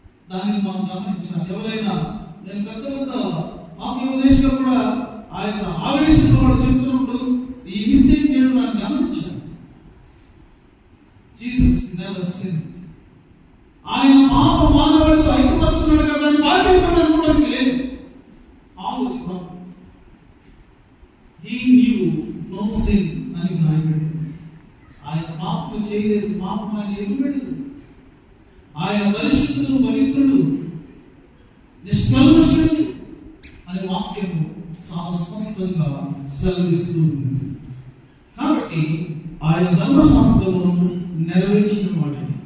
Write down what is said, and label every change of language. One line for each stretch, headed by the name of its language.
Telugu: దాన్ని మనం గమనించాలి. ఎవరైనా నేను పెద్ద వాక్యోపదేశంలో కూడా ఆ యొక్క ఆవేశంలో వాడు చెప్తున్నప్పుడు ఈ మిస్టేక్ చేయడం నాకు గమనించాను.
English: Jesus never sin.
Telugu: ఆయన పాప మానవుడితో ఐక్యపరుచున్నాడు కాబట్టి పాపం అనుకోవడానికి లేదు.
English: He knew no sin
Telugu: అని రాయబడింది. ఆయన పాపం చేయలేదు, పాపం ఆయన ఎరుగడు. ఆయన పరిశుద్ధుడు, పవిత్రుడు, నిష్కల్మషుడు అనే వాక్యము చాలా స్పష్టంగా సెలవిస్తూ ఉంది. కాబట్టి ఆయన ధర్మశాస్త్రమును నెరవేర్చిన వాడు.